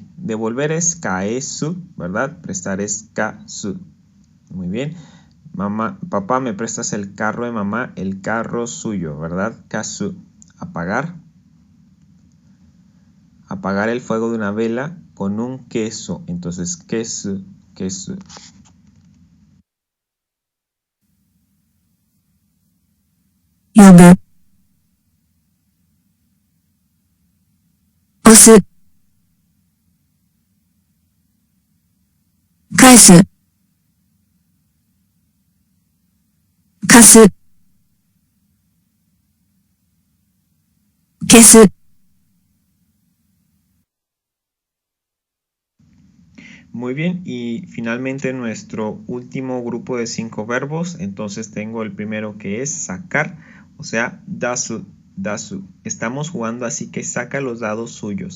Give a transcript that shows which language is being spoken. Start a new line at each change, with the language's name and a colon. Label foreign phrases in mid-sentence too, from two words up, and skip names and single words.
Spanish: Devolver es kaesu, ¿verdad? Prestar es kasu. Muy bien. Papá, ¿me prestas el carro de mamá? El carro suyo, ¿verdad? Kasu. Apagar. Apagar el fuego de una vela con un queso. Entonces, kesu.
Japanese: 呼ぶ、押す、返す、貸す、消す。
Spanish: Muy bien, y finalmente nuestro último grupo de 5 verbos. Entonces tengo el primero, que es sacar, o sea, dasu. Estamos jugando, así que saca los dados suyos.